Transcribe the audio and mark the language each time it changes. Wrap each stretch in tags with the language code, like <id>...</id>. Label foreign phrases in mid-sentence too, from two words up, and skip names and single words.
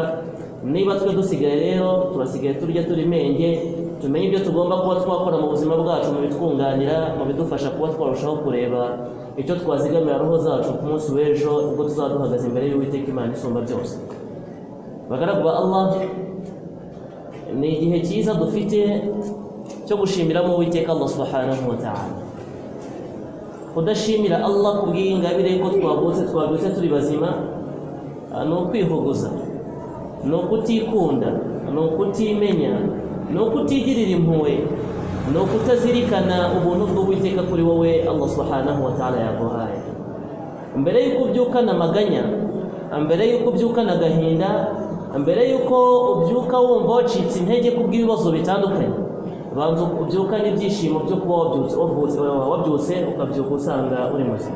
<rw>Niba twe dusigaye rero turasigaye turya turi menge, tumenye ibyo tugomba kuba twakora mu buzima bwacu, mu bitwunganira, mu bidufasha kuba twarushaho kureba icyo twazigamira roho zacu ku munsi w'ejo ubwo tuzaba duhagaze imbere y'Uwiteka Imana isumba byose. Bagaragu ba Allah, ni igihe cyiza dufite cyo gushimiramo Uwiteka Allah</rw> <ar>سبحانه وتعالى.</ar> <rw>Kudashimira Allah kubw'ingabire ko twabyutse turi bazima ni ukwihuguza, ni ukutikunda, ni ukutimenya, ni ukutigirira impuhwe, ni ukutazirikana ubuntu bw'Uwiteka kuri wowe Allah</rw> <ar>سبحانه وتعالى</ar> <rw>yaguhaye. Mbere y'uko ubyukana amaganya, mbere y'uko ubyukana agahinda, mbere y'uko ubyuka wumva wacitse intege kubw'ibibazo bitandukanye, banza ubyukana ibyishimo byo kuba wabyutse ukabyuka usanga uri muzima.</rw>